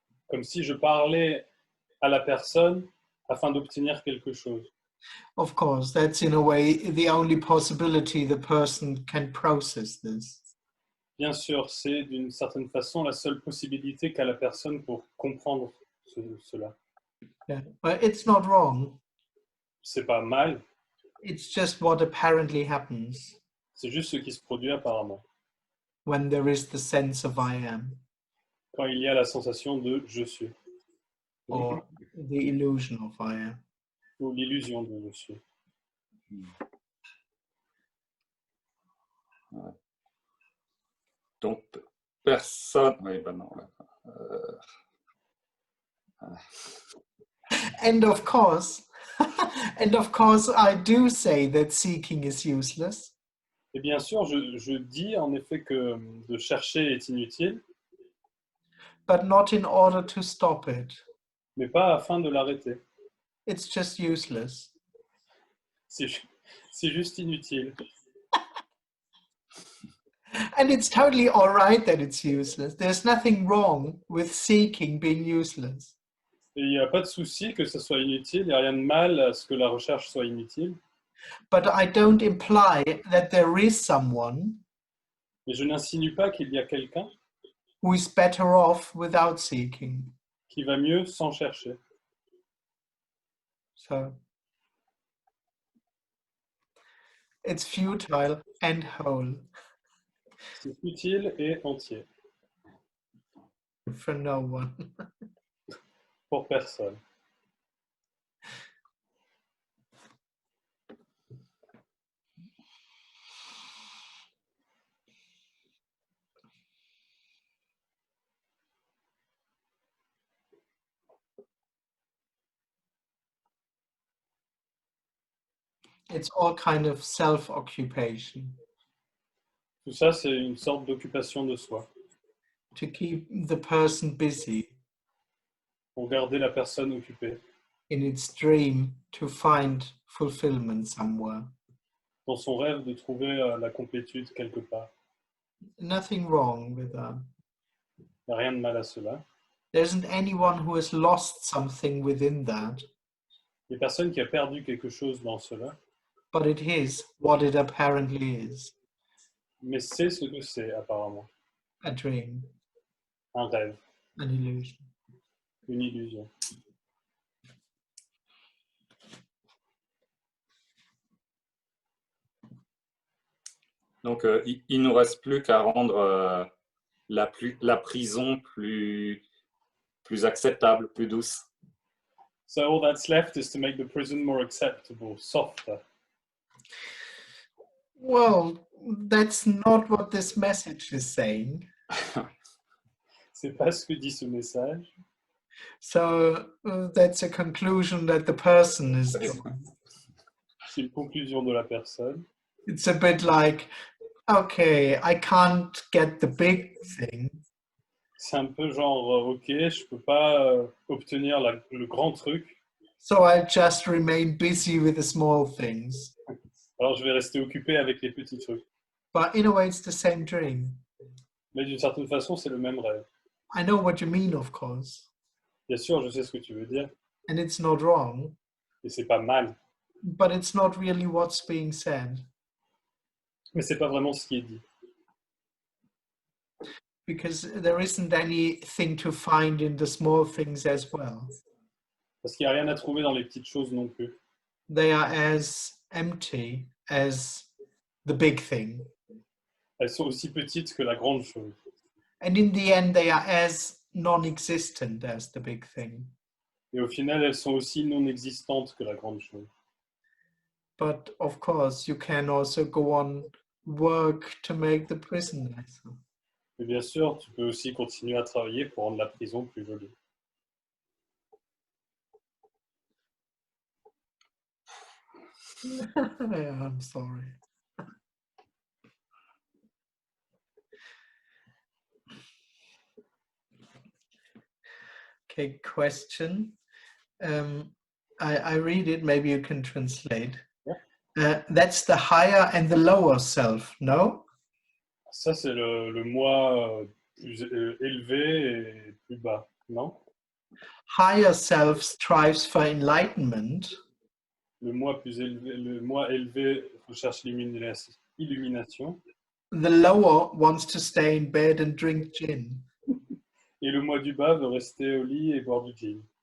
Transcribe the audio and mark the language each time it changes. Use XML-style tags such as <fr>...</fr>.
<fr>comme si je parlais à la personne afin d'obtenir quelque chose.</fr> <en>Of course, that's in a way the only possibility the person can process this.</en> <fr>Bien sûr, c'est d'une certaine façon la seule possibilité qu'a la personne pour comprendre cela.</fr> <en>Yeah. But it's not wrong.</en> <fr>C'est pas mal,</fr> <en>It's just what apparently happens</en> <fr>c'est juste ce qui se produit apparemment.</fr> <en>when there is the sense of I am,</en> <fr>Quand il y a la sensation de je suis,</fr> <en>or the illusion of I am.</en> <fr>ou l'illusion de je suis. Donc, personne... Oui, ben non.</fr> <en>And of course, I do say that seeking is useless.</en> <fr>Et bien sûr, je dis en effet que de chercher est inutile,</fr> <en>But not in order to stop it.</en> <fr>mais pas afin de l'arrêter.</fr> <en>It's just useless.</en> <fr>C'est juste inutile.</fr> <en>And it's totally all right that it's useless. There's nothing wrong with seeking being useless.</en> <fr>Et il n'y a pas de souci que ce soit inutile, il n'y a rien de mal à ce que la recherche soit inutile.</fr> <en>But I don't imply that there is someone</en> <fr>Mais je n'insinue pas qu'il y a quelqu'un</fr> <en>who is better off without seeking.</en> <fr>qui va mieux sans chercher.</fr> <en>So it's futile and whole</en> <fr>C'est utile et entier,</fr> <en>for no one.</en> <fr>pour personne.</fr> <en>It's all kind of self-occupation</en> <fr>Tout ça, c'est une sorte d'occupation de soi,</fr> <en>to keep the person busy</en> <fr>pour garder la personne occupée</fr> <en>in its dream to find fulfillment somewhere.</en> <fr>dans son rêve de trouver la complétude quelque part.</fr> <en>Nothing wrong with that.</en> <fr>Il n'y a rien de mal à cela.</fr> <en>There isn't anyone who has lost something within that,</en> <fr>Il n'y a personne qui a perdu quelque chose dans cela,</fr> <en>but it is what it apparently is.</en> <fr>Mais c'est ce que c'est, apparemment.</fr> <en>a dream,</en> <fr>Un rêve,</fr> <en>an illusion.</en> <fr>une illusion. Donc, il ne nous reste plus qu'à rendre la prison plus acceptable, plus douce.</fr> <en>So all that's left is to make the prison more acceptable, softer. Well, that's not what this message is saying.</en> <fr>C'est pas ce que dit ce message.</fr> <en>So that's a conclusion that the person is drawing.</en> <fr>C'est une conclusion de la personne.</fr> <en>It's a bit like, okay, I can't get the big thing,</en> <fr>C'est un peu genre, ok, je peux pas obtenir le grand truc,</fr> <en>so I'll just remain busy with the small things.</en> <fr>alors je vais rester occupé avec les petits trucs.</fr> <en>But in a way, it's the same dream.</en> <fr>Mais d'une certaine façon, c'est le même rêve.</fr> <en>I know what you mean, of course,</en> <fr>Bien sûr, je sais ce que tu veux dire,</fr> <en>and it's not wrong,</en> <fr>et c'est pas mal,</fr> <en>but it's not really what's being said,</en> <fr>mais c'est pas vraiment ce qui est dit.</fr> <en>because there isn't anything to find in the small things as well.</en> <fr>Parce qu'il n'y a rien à trouver dans les petites choses non plus.</fr> <en>They are as empty as the big thing.</en> <fr>Elles sont aussi petites que la grande chose.</fr> <en>And in the end, they are as non-existent as the big thing.</en> <fr>Et au final, elles sont aussi non existantes que la grande chose.</fr> <en>But of course, you can also go on work to make the prison nicer.</en> <fr>Mais bien sûr, tu peux aussi continuer à travailler pour rendre la prison plus jolie.</fr> <en>Yeah, I'm sorry. Okay, question. I read it, maybe you can translate. Yeah. That's the higher and the lower self, no?</en> <fr>Ça, c'est le moi plus élevé et plus bas, non?</fr> <en>Higher self strives for enlightenment,</en> <fr>Le moi plus élevé, le moi élevé recherche l'illumination,</fr> <en>the lower wants to stay in bed and drink gin.</en> <fr>et le moi du bas veut rester au lit et boire du gin.</fr>